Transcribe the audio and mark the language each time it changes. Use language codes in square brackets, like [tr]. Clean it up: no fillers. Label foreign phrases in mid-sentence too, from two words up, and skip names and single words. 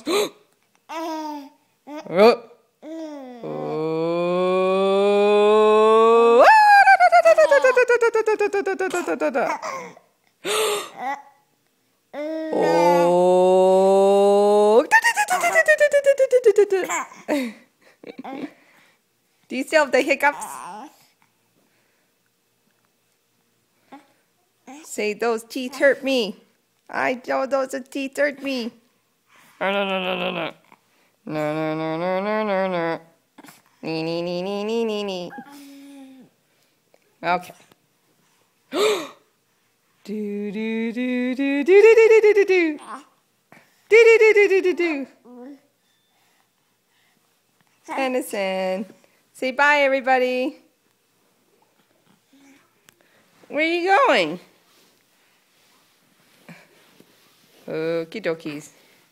[en] Oh. Oh. Do you still have the hiccups? Say, those teeth hurt me. I know those teeth hurt me. No no no no no no. No, no, no, no, no, no, no. [af] Nee, nee, nee, nee, nee, nee, nee. [en] Okay. Do, do, do, do, do, do, do, do, do, do. Do, do, do, do, do, do, do. Tennyson. Say bye, everybody. Where are you going? Okie dokies.